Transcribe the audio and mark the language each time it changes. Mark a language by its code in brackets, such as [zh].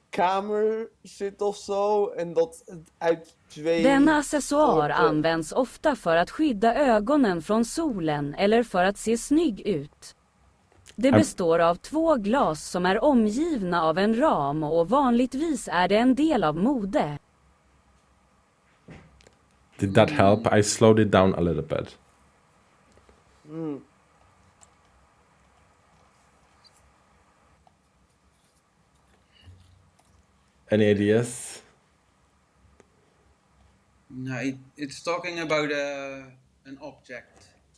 [nl] kamer zit of zo en dat het uit twee [sv] Denna accessoar [nl] soorten... [sv] används ofta för att skydda ögonen från solen eller för att se snygg ut. Det består av 2 glas som är omgivna av en ram och vanligtvis är det en del av mode. [en] Did that help? I slowed it down a little bit. Any ideas? No, it's talking about an object.